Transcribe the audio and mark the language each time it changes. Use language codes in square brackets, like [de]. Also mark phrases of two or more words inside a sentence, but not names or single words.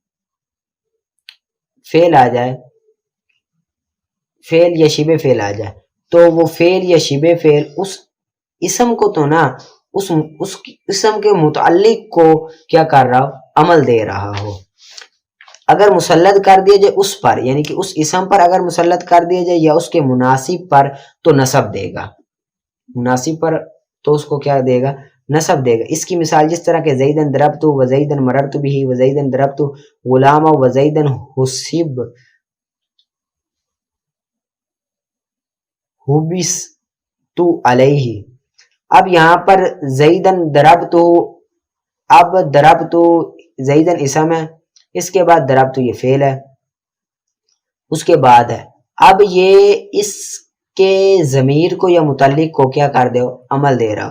[ur] فعل آ جائے، فعل یا شبہ فعل آ جائے، تو وہ فعل یا شبہ فعل اس اسم کو تو نا اس اسم کے متعلق کو کیا کر رہا ہو، عمل دے رہا ہو۔ اگر مسلط کر دیا جائے اس پر، یعنی کہ اس اسم پر اگر مسلط کر دیا جائے یا اس کے مناسب پر، تو نصب دے گا، مناسب پر تو اس کو کیا دے گا، نصب دے گا۔ اس کی مثال جس طرح کہ [ar] زیدن ضربت و زیدن مررت به و زیدن ضربت غلام و زیدن حبست علیہ۔ [ur] اب یہاں پر [ar] زیدن ضربت، [ur] اب ضربت زیدن اسم ہے، اس کے بعد ضربت یہ فعل ہے، اس کے بعد ہے، اب یہ اس کے ضمیر کو یا متعلق کو کیا کر دے، عمل دے رہا ہو۔